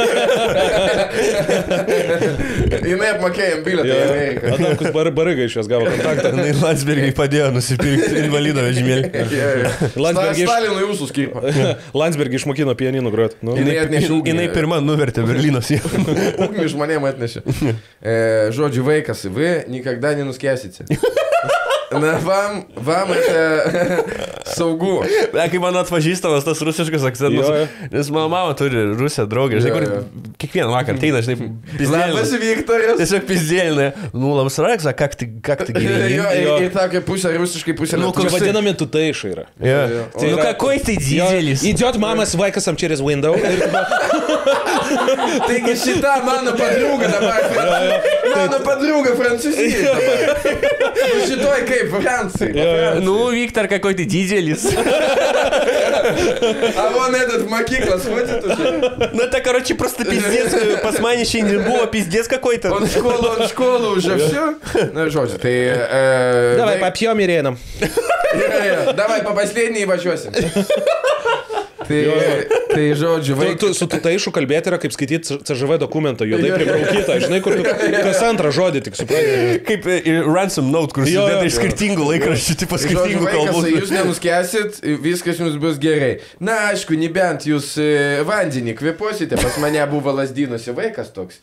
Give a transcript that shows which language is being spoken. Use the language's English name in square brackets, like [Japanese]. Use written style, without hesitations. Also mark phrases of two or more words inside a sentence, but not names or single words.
[Lithuanian] Jinai apmokėjo bilietą į Ameriką. Adamkus Bariga iš jos gavo kontaktą. Landsbergiai padėjo nusipirkti invalido vežimėlį. Stalinui jūsų skirpa. Landsbergiai išmokino pianinų groti. Jinai pirma nuvertė Berlyno sieną. Ugnių žmonėm atnešė. Žodžiu, vaikas, [Russian] вы никогда не nuskęsite. Na, vam это saugu. [Lithuanian] Kai man atpažįstamas tas rusiškas akcentas, nes mano mama turi Rusiją draugę, žinai, kur kiekvieną vakarą ateina, žinai, pizdėlina. Labas, Viktoras. Tiesiog pizdėlina. Nu, labas, [Russian] Raksa, как ты gyveni? [Lithuanian] Ir tokia pusė rusiškai, pusė lietuviškai. Nu, vadinami tutaišai yra. [Russian] Ну, какой ты дизелис? Идет мама с Вайкасом через window. [Lithuanian] Taigi šita mano подруга dabar. Mano подруга французija dabar. Šitoj kaip Франции. [Russian] Ну, Виктор, какой ты дизелис. А вон этот в моkyklą сходит уже. Ну, это, короче, просто пиздец. Посманище не было, пиздец какой-то. Он в школу уже все. Ну, [Lithuanian] žodžiu, tai... [Russian] Давай попьем и рядом. Давай по последней [Lithuanian] važiuosim. Tai žodžiu, vaikas. Su tutaišu kalbėti yra kaip skaityti CŽV dokumentą, juodai pribraukytą, žinai, kur kas antrą žodį tik supranti. Kaip [English] ransom note, [Lithuanian] kur sudėta iš skirtingų laikraščių, tipo skirtingų kalbų. Jūs nenuskęsit, viskas jums bus gerai. Na, aišku, nebent jūs vandenį kvėpuosite, pas mane buvo lasdynuose vaikas toks.